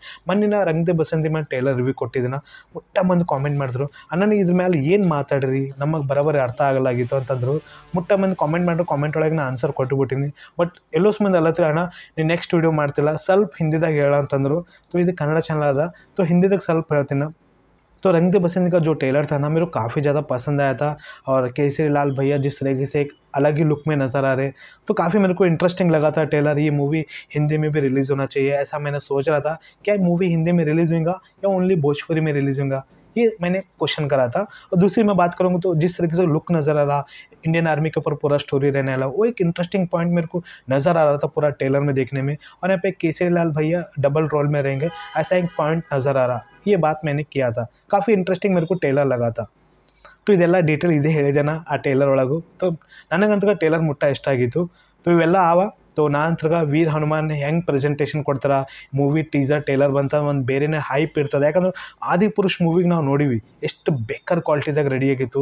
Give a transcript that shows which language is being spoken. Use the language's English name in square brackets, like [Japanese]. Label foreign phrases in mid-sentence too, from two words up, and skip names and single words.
[Kannada] ಮೊನ್ನೆ ರಂಗ್ ದೆ ಬಸಂತಿ ಮೇಲೆ [English] trailer review [Kannada] ಕೊಟ್ಟಿದ್ದೀನ. ಮುಟ್ಟ ಮಂದಿ ಕಾಮೆಂಟ್ ಮಾಡಿದ್ರು, ಅಣ್ಣ ಇದ್ರ ಮೇಲೆ ಏನು ಮಾತಾಡ್ರಿ, ನಮಗೆ ಬರೋಬ್ಬರಿ ಅರ್ಥ ಆಗಲಾಗಿತ್ತು ಅಂತಂದರು. ಮುಟ್ಟ ಮಂದಿ ಕಾಮೆಂಟ್ ಮಾಡಿದ್ರು. ಕಾಮೆಂಟ್ ಒಳಗೆ ನಾನು ಆನ್ಸರ್ ಕೊಟ್ಟುಬಿಟ್ಟಿನಿ. ಬಟ್ ಎಲ್ಲೋಸ್ ಮಂದಿ ಅಲ್ಲತ್ರಿ, ಅಣ್ಣ ನೀವು [English] next video [Kannada] ಮಾಡ್ತಿಲ್ಲ, ಸ್ವಲ್ಪ ಹಿಂದಿದಾಗ ಹೇಳ ಅಂತಂದರು. ಸೊ ಇದು ಕನ್ನಡ ಚಾನಲ್ ಅದ, ಸೊ ಹಿಂದಿದಾಗ ಸ್ವಲ್ಪ ಹೇಳ್ತೀನಿ. [Hindi] तो रंग दे बसंत का जो ट्रेलर था ना, मेरे को काफ़ी ज़्यादा पसंद आया था. और केसरी लाल भैया जिस तरीके से एक अलग ही लुक में नज़र आ रहे, तो काफ़ी मेरे को इंटरेस्टिंग लगा था ट्रेलर. ये मूवी हिंदी में भी रिलीज़ होना चाहिए, ऐसा मैंने सोच रहा था. क्या मूवी हिंदी में रिलीज़ होगा या ओनली भोजपुरी में रिलीज़ होगा, ये मैंने क्वेश्चन करा था. और दूसरी मैं बात करूँगा तो जिस तरीके से लुक नज़र आ रहा, [English] Indian Army [Hindi] के ऊपर पूरा स्टोरी रहने वाला, वो एक [English] interesting point [Hindi] मेरे को नज़र आ रहा था पूरा ट्रेलर में देखने में. और यहाँ पे केसरी लाल भैया [English] double role [Hindi] में रहेंगे, ऐसा एक पॉइंट नज़र आ रहा. ये बात मैंने किया था, काफ़ी इंटरेस्टिंग मेरे को ट्रेलर लगा था. [Kannada] तो ಇದೆಲ್ಲ ಡೀಟೇಲ್ ಇದೇ ಹೇಳಿದೆನಾ ಆ ಟೇಲರ್ ಒಳಗೂ. ಸೊ ನನಗಂತಗ ಟೇಲರ್ ಮುಟ್ಟ ಇಷ್ಟ ಆಗಿತ್ತು. ಸೊ ಇವೆಲ್ಲ ಆವ. ಸೊ ನಂತರ ವೀರ್ ಹನುಮಾನ್ ಹೆಂಗೆ ಪ್ರೆಸೆಂಟೇಷನ್ ಕೊಡ್ತಾರೆ, [English] movie teaser trailer [Kannada] ಬಂತ ಒಂದು ಬೇರೆನೇ ಹೈಪ್ ಇರ್ತದೆ. ಯಾಕಂದ್ರೆ ಆದಿಪುರುಷ್ ಮೂವಿಗೆ ನಾವು ನೋಡಿವಿ ಎಷ್ಟು ಬೇಕರ್ ಕ್ವಾಲಿಟಿದಾಗ ರೆಡಿ ಆಗಿತ್ತು.